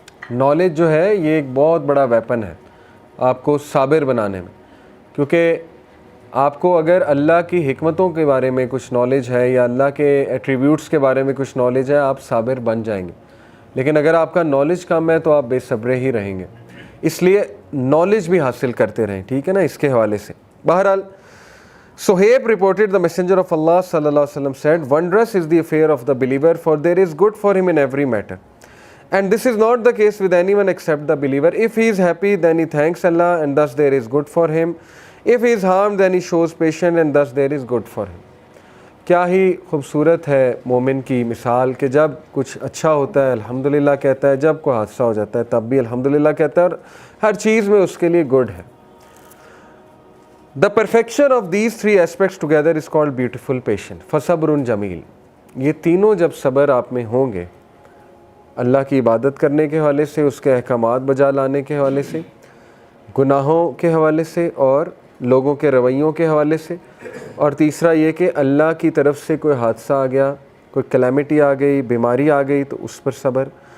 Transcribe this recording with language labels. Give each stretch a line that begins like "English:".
Urdu: Knowledge جو ہے یہ ایک بہت بڑا ویپن ہے آپ کو صابر بنانے میں, کیونکہ آپ کو اگر اللہ کی حکمتوں کے بارے میں کچھ نالج ہے یا اللہ کے ایٹریبیوٹس کے بارے میں کچھ نالج ہے, آپ صابر بن جائیں گے. لیکن اگر آپ کا نالج کم ہے تو آپ بے صبرے ہی رہیں گے. اس لیے نالج بھی حاصل کرتے رہیں. ٹھیک ہے نا, اس کے حوالے سے.
English: بہرحال Suhaib reported the messenger of Allah sallallahu alaihi wasallam said, wondrous is the affair of the believer, for there is good for him in every matter. And this is not the case with anyone except the believer. If he is happy, then he thanks Allah, and thus there is good for him. If he is harmed, then he shows patience, and thus there is good for him.
Urdu: کیا ہی خوبصورت ہے مومن کی مثال کہ جب کچھ اچھا ہوتا ہے الحمدللہ کہتا ہے, جب کوئی حادثہ ہو جاتا ہے تب بھی الحمدللہ کہتا ہے, اور ہر چیز میں اس کے لیے گڈ ہے.
English: The perfection of these 3 aspects together is called beautiful patience.
Arabic: فصبر جمیل.
Urdu: یہ تینوں جب صبر آپ میں ہوں گے, اللہ کی عبادت کرنے کے حوالے سے, اس کے احکامات بجا لانے کے حوالے سے, گناہوں کے حوالے سے اور لوگوں کے رویوں کے حوالے سے, اور تیسرا یہ کہ اللہ کی طرف سے کوئی حادثہ آ گیا, کوئی کلیمٹی آ گئی, بیماری آ گئی, تو اس پر صبر.